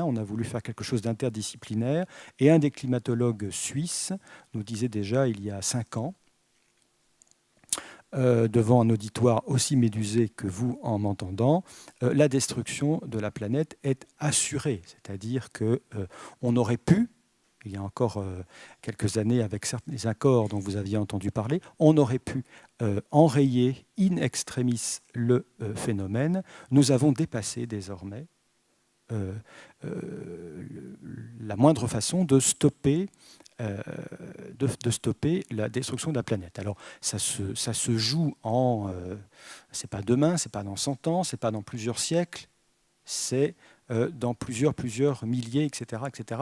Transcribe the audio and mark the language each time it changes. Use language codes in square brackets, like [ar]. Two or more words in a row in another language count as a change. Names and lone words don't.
[fr] On a voulu faire quelque chose d'interdisciplinaire. Et un des climatologues suisses nous disait déjà, il y a 5 ans, devant un auditoire aussi médusé que vous en m'entendant, la destruction de la planète est assurée. C'est-à-dire qu'on aurait pu, il y a encore quelques années, avec les accords dont vous aviez entendu parler, on aurait pu enrayer [la] in extremis [fr] le phénomène. Nous avons dépassé désormais la moindre façon de stopper la destruction de la planète. Alors, ça se joue c'est pas demain, c'est pas dans 100 ans, c'est pas dans plusieurs siècles, c'est dans plusieurs milliers, etc., etc.